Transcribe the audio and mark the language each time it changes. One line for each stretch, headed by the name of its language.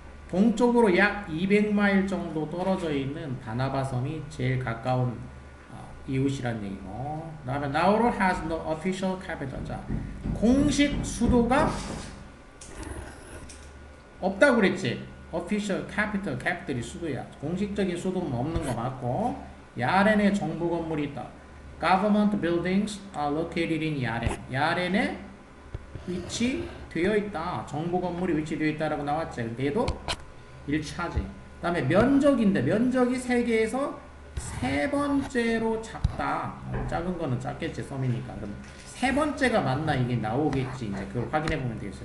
Korean: 동쪽으로 약 200마일 정도 떨어져 있는 바나바 섬이 제일 가까운 이웃이란 얘기고, 그 다음에
English: Nauru has no official capital.
Korean: 자, 공식 수도가 없다고 그랬지.
English: official capital,
Korean: capital이 수도야. 공식적인 수도는 없는 거 맞고, 야렌에 정부 건물이 있다.
English: Government buildings are located in 야렌.
Korean: 야렌에 위치되어 있다. 정부 건물이 위치되어 있다라고 나왔지. 근데 얘도 일차지. 그 다음에 면적인데 면적이 세계에서 세 번째로 작다. 작은 거는 작겠지. 섬이니까. 그럼 세 번째가 맞나 이게 나오겠지. 이제 그걸 확인해 보면 되겠어요.